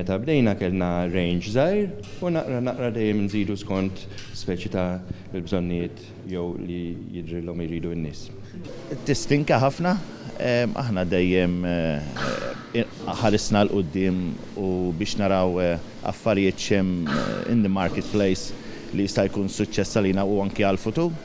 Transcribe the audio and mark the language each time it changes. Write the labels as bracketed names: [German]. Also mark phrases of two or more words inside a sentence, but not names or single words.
[Maltese] Ta' bdejna kellna range żgħir u naqra dejjem nżidu skont speċi ta' l-bżonnijiet jew li jidrilhom iridu n-nies. Tistinka ħafna, aħna dejjem ħarisna l-qudiem u biex naraw affarijiet xem [English] in the marketplace [Maltese] li jista' jkun suċċess għalina u anke għall-futur.